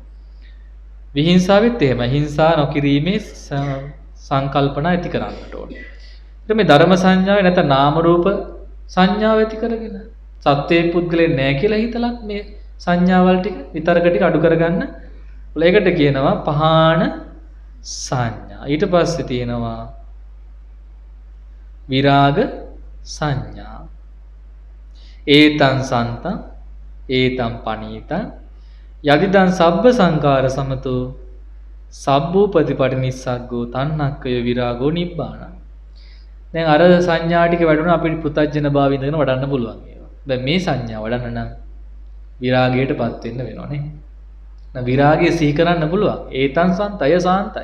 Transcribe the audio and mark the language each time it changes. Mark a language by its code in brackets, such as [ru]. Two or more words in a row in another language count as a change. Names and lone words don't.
[si] විහිංසාවෙත් එහෙම හිංසා නොකිරීමේ සංකල්පනා ඇති කරන්නට ඕන. ඊට මේ ධර්ම සංඥාවේ නැත්නම් නාම රූප සංඥාව ඇති කරගෙන සත්‍යයේ පුද්ගලෙන් නැහැ කියලා හිතලත් මේ සංඥාවල් ටික විතරක ටික අඩු කරගන්න. ඒකට කියනවා පහාන සංඥා. ඊට පස්සේ තියෙනවා විරාග සංඥා. [pi] ඒතං සන්තං ඒතං පනීතං යදිදං සබ්බ සංකාර සමතෝ සබ්බූපතිපටි නිස්සග්ගෝ තණ්හක්කය විරාගෝ නිබ්බාන. [si] දැන් අර සංඥා ටික වැඩුණා අපිට පුතජන භාවය ඉඳගෙන වඩන්න පුළුවන් ඒවා. දැන් මේ සංඥා වඩන්න නම් විරාගයටපත් වෙන්න වෙනවනේ. නැ විරාගය සිහි කරන්න පුළුවන්. ඒතං සන්තය සාන්තයි.